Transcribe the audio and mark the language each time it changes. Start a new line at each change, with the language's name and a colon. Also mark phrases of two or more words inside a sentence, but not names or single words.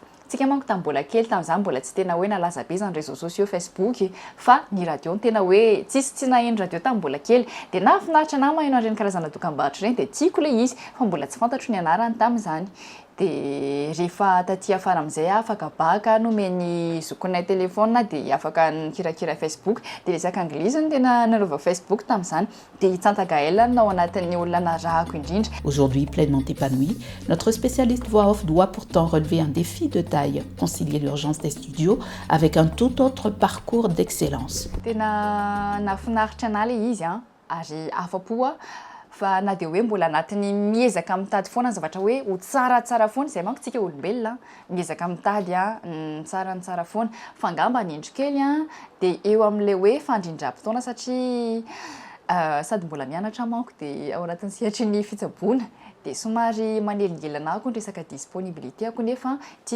Malagasy: Tsika manko tamin'ny mbola kely tamin'izany mbola tsy tena hoe nalaza be izany
French: réseaux sociaux
Malagasy: Facebook fa ny radio ny tena hoe tsy naheno radio tamin'ny mbola kely dia nahafinaritra anahy maheno an'ireny karazana dokam-barotra ireny dia tiako le izy fa mbola tsy fantatro ny anarany tamin'izany dia rehefa taty afara amin'izay afaka baka nomeny zokonay telefona dia afaka nikirakira Facebook dia resaka anglisy ny tena nanaova Facebook tamin'izany dia Tsantagaela nao anatin'ny olona narahako indrindra.
French: Aujourd'hui pleinement épanoui, notre spécialiste voix off doit pourtant relever un défi de taille, concilier l'urgence des studios avec un tout autre parcours d'excellence.
Malagasy: Tena nafinaritra anahy le izy ary afa-po fa na dia hoe mbola anatin'ny miezaka mitady foana ny zavatra hoe ho tsaratsara foana izay manko tsika olombelona miezaka mitady ny tsara foana fa angamba ny endrikely dia eo amin'ilay hoe fandrindram-potoana satria sady mbola mianatra manko dia ao anatin'ny sehatry ny fitsaboana dia somary manelingelana ako ny resaka disponibilité ako nefa tsy